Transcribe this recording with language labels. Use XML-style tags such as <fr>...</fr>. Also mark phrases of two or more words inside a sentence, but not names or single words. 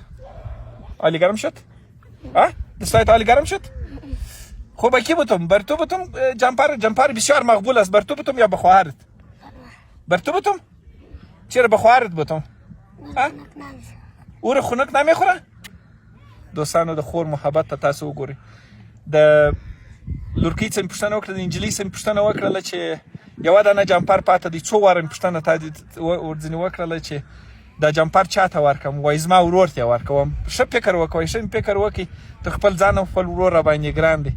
<fa>عالی گرم شد؟ دستایت عالی گرم شد؟ خب به کی بتم؟ بر تو بتم؟ جمپر بسیار مقبول است، بر تو بتم یا به خواهرت؟ بر تو بتم؟ چرا به خواهرت بتم؟ او رو خنک نمیخوره؟</fa> <ps>دوستانو د خور محبت ته تاسو وګورئ. د لورکۍ څخه پوښتنه وکړه، د انجلۍ څخه پوښتنه وکړله چې یوه دانه جمپر پاته دی، څو واره مې پوښتنه ورځنې وکړله چې دا جمپر چاته ورکړم؟ وایي زما ورور ته یې ورکوم. ښه فکر وکړئ، ښه فکر وکړئ، ته خپل ځان او خپل ورور راباندې ګران دی.</ps>